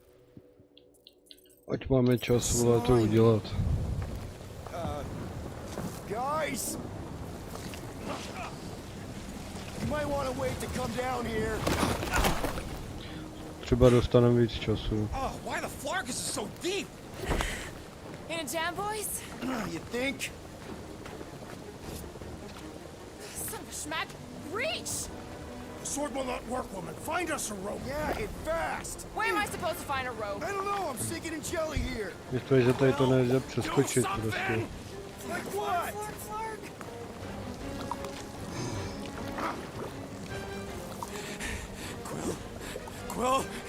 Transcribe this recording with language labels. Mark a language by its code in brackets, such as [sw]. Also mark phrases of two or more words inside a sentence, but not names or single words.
[cs] Ať máme čas, vole, to udělat. [en] Guys! You might want to wait to come down here. [cs] Třeba dostaneme víc času. [en] Oh, why the Flarkus is so deep? In a jam, boys? You think? Son of a schmack. Reach! The sword will not work, woman. Find us a rope. Yeah, and fast. Where am I supposed to find a rope? I don't know, I'm sinking in jelly here. [cs] Myslím, že tady to nejde přeskočit prostě. [en] Like what? Flark. Quill.